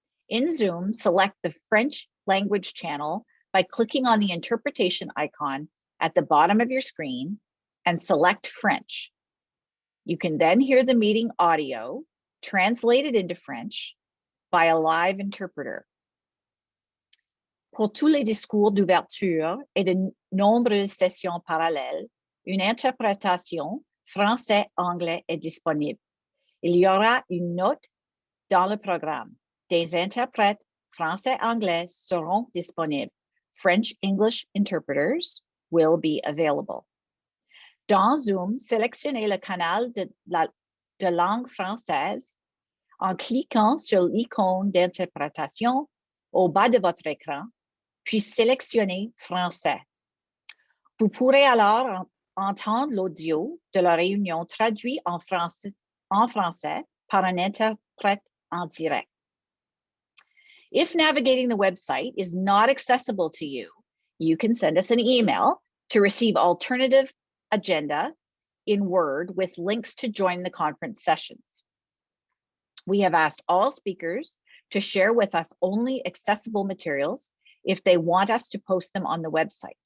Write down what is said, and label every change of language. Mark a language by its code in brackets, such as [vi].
[en] In Zoom, select the French language channel by clicking on the interpretation icon at the bottom of your screen and select French. You can then hear the meeting audio translated into French by a live interpreter. [fr] Pour tous les discours d'ouverture et de nombreuses sessions parallèles, une interprétation français-anglais est disponible. Il y aura une note dans le programme. Des interprètes français-anglais seront disponibles. [en] French-English interpreters will be available. [fr] Dans Zoom, sélectionnez le canal de langue française en cliquant sur l'icône d'interprétation au bas de votre écran, puis sélectionnez Français. Vous pourrez alors entendre l'audio de la réunion traduit en français par un interprète en direct. [en] If navigating the website is not accessible to you, you can send us an email to receive alternative agenda in Word with links to join the conference sessions. We have asked all speakers to share with us only accessible materials if they want us to post them on the website.